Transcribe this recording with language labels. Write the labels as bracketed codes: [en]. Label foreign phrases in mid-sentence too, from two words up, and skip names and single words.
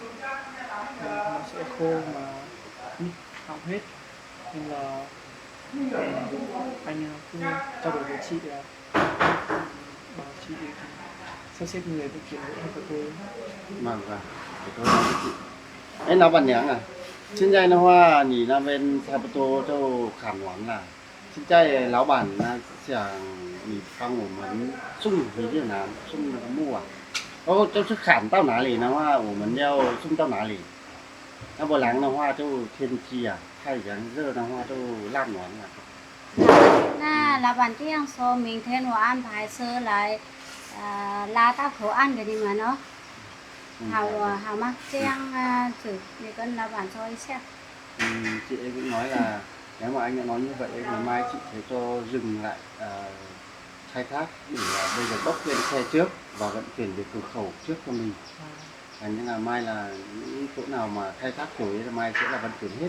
[vi] Nó sẽ khô mà mít hỏng hết. Nên là anh cứ trao đổi với chị là bảo chị sắp xếp người vận chuyển gỗ cho tôi. Vâng, để tôi nói với chị. Ấy nó bạn nhé à. [zh] 现在的话，你那边差不多就砍完了。现在老板呢想你帮我们送回越南，送那个木啊。哦，就是砍到哪里的话，我们要送到哪里？要不然的话，就天气啊太炎热的话就烂完了。那老板这样说，明天我安排车来，拉到口岸给你们哦。好吗？这样thử你跟老板说一下。 [vi] Chị ấy cũng nói là nếu mà anh đã nói như vậy ngày mai chị sẽ cho dừng lại khai thác để bây giờ bốc lên xe trước và vận chuyển về cửa khẩu trước cho mình. Nên là mai là những chỗ nào mà khai thác rồi là mai sẽ là vận chuyển hết.